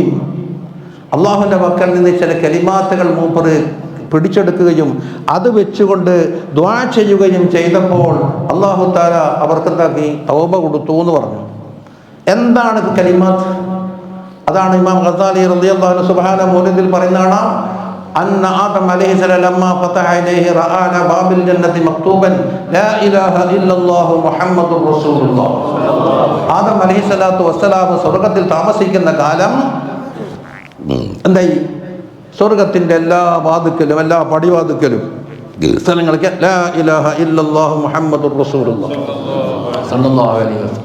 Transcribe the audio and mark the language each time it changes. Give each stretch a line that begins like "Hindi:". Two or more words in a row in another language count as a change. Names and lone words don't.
Malayalam: അള്ളാഹുവിൻ്റെ പക്കൽ നിന്ന് ചില കലിമാത്തുകൾ മൂപ്പറ് പിടിച്ചെടുക്കുകയും അത് വെച്ചുകൊണ്ട് ദുആ ചെയ്യുകയും ചെയ്തപ്പോൾ
Arabic: الله تعالى
Malayalam: അവർക്കെന്താക്കി? തൗബ കൊടുത്തു എന്ന് പറഞ്ഞു. എന്താണ് കലിമാത്ത്? അതാണ് ഇമാം ഗസാലി
Arabic: رضي الله عنه
Malayalam: സുബ്ഹാന മൗലിദിൽ പറയുന്നതാണ്,
Arabic: أن آدم عليه السلام لما فتح إليه رأى على باب الجنة مكتوبا لا إله إلا الله محمد رسول الله.
Malayalam: ആദം
Arabic: عليه الصلاة والسلام
Malayalam: സ്വർഗത്തിൽ താമസിക്കുന്ന കാലം എന്തായി? സ്വർഗത്തിൻ്റെ എല്ലാ വാതുക്കലും എല്ലാ പടിവാതുക്കലും സ്ഥലങ്ങളൊക്കെ
Arabic: لا إله إلا الله محمد رسول الله صلى الله عليه وسلم.